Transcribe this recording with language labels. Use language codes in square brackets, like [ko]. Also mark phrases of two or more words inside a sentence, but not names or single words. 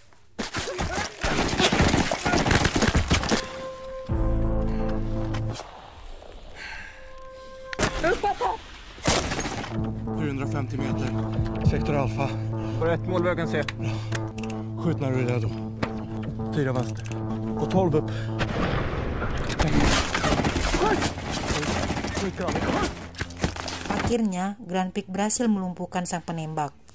[sv] ...750 meter. Sektor Alfa. På rätt mål vad jag kan se. Skjut när du är redo. 4 vänster. Och 12 upp. [id] Akhirnya, Grafik berhasil melumpuhkan sang penembak.